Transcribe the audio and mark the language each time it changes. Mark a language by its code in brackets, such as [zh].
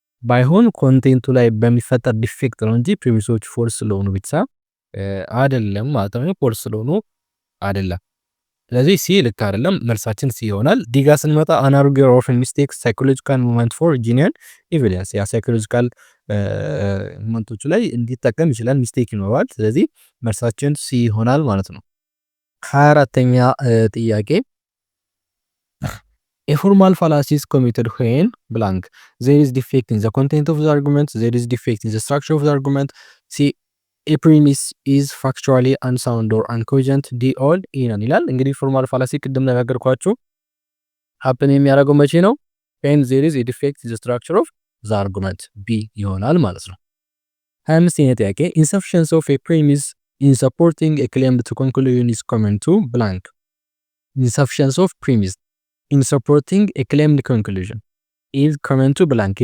[am] ባይሆን ኮንቴንቱ ላይ በሚፈጠር ዲፌክት ነው እንጂ ፕሪሚሶች ፎልስ ስለሆኑ ብቻ አይደለም ማለት ነው። ፎልስ ስለሆኑ አይደለም። ስለዚህ ሲ ልክ አይደለም። መልሳችን ሲ ይሆናል። ዲጋ ስንመጣ [en] an arguer often mistakes psychological moment for genuine evidence። [am] ያ ሳይኮሎጂካል ሞመንቶቹ ላይ እንዲጠቀም ይችላል፣ ሚስቴክ ይኖራል። ስለዚህ መልሳችን ሲ ይሆናል ማለት ነው። 24ኛ ጥያቄ [en] A formal fallacy is committed when blank. There is defect in the content of the argument. There is defect in the structure of the argument. C. A premise is factually unsound or uncogent. D. [am] all in ይላል። እንግዲህ ፎርማል ፋላሲ ቅድም ነገርኳችሁ happen የሚያደርገው መቼ ነው? [en] when there is a defect in the structure of the argument. B [am] ይሆናል ማለት ነው። 25ኛ ጥያቄ [en] insufficiency of a premise in supporting a claim to conclusion is common to blank. Insufficiency of premise in supporting a claimed conclusion is common to blank.